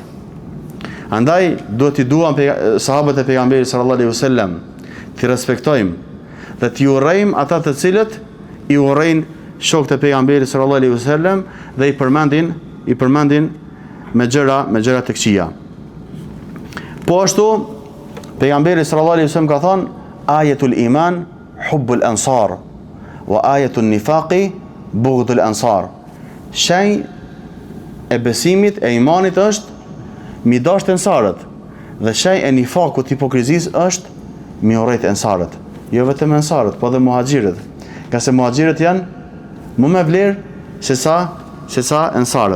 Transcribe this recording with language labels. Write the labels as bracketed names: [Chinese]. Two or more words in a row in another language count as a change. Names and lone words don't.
[Albanian] Andaj duhet i duam sahabët e pejgamberit [Arabic] صلى الله عليه وسلم, [Albanian] t'i respektojmë dhe t'i urrejmë ata të cilët i urrejnë shokët e pejgamberit [Arabic] صلى الله عليه وسلم [Albanian] dhe i përmendin me gjëra të këqija. Po ashtu pejgamberi [Arabic] صلى الله عليه وسلم [Albanian] ka thënë: [Arabic] "آية الإيمان حب الأنصار وآية النفاق بغض الأنصار." [Albanian] Shenjë e besimit e imanit është mi dashur ansarët dhe shenjë e nifakut hipokrizisë është mi urrejt ansarët. Jo vetëm ansarët, po edhe muhaxhirët. Ka se muhaxhirët janë më me vlerë se sa ansarët.